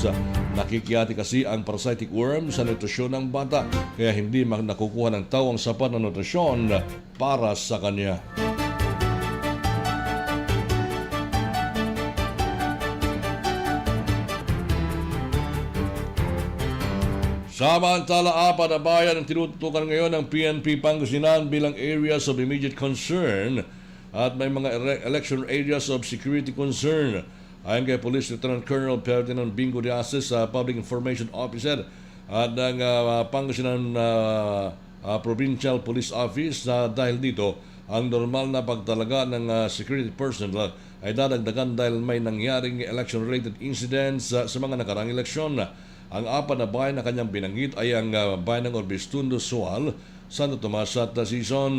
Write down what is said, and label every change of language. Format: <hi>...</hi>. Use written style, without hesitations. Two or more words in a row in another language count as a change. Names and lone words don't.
<tl>Nakikiyati kasi ang parasitic worms sa nutrisyon ng bata kaya hindi nakukuha ng tao ang sapat na nutrisyon para sa kanya. Samantala, 4 na bayan ang tinututukan ngayon ng PNP Pangasinan bilang</tl> <en>areas of immediate concern</en> <tl>at may mga</tl> <en>election areas of security concern.</en> <tl>Ayon kay Police Lieutenant Colonel Ferdinand Bingo de Ases, Public Information Officer at ng Pangasinan Provincial Police Office, dahil dito ang normal na pagtalaga ng</tl> <en>security personnel</en> <tl>ay dadagdagan dahil may nangyaring</tl> <en>election-related incidents</en> <tl>sa mga nakarang eleksyon. Ang 4 na bayan na kanyang binanggit ay ang bayan ng Orbistundo, Sual, Santo Tomas at Sison.</tl>